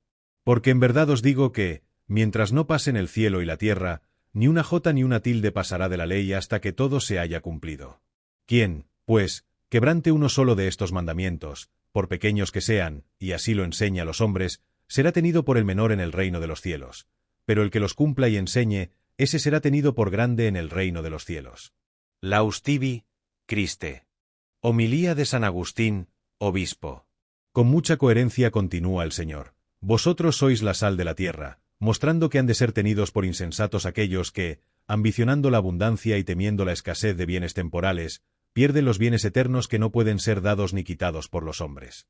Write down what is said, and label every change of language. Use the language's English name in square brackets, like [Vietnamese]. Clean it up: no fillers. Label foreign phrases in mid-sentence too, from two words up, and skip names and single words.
[Spanish] Porque en verdad os digo que, mientras no pasen el cielo y la tierra, ni una jota ni una tilde pasará de la ley hasta que todo se haya cumplido. ¿Quién, pues, quebrante uno solo de estos mandamientos, por pequeños que sean, y así lo enseña a los hombres, será tenido por el menor en el reino de los cielos? Pero el que los cumpla y enseñe, ese será tenido por grande en el reino de los cielos. [Latin] Laus tibi, Christe. [Spanish] Homilía de San Agustín, obispo. Con mucha coherencia continúa el Señor. Vosotros sois la sal de la tierra, mostrando que han de ser tenidos por insensatos aquellos que, ambicionando la abundancia y temiendo la escasez de bienes temporales, pierden los bienes eternos que no pueden ser dados ni quitados por los hombres.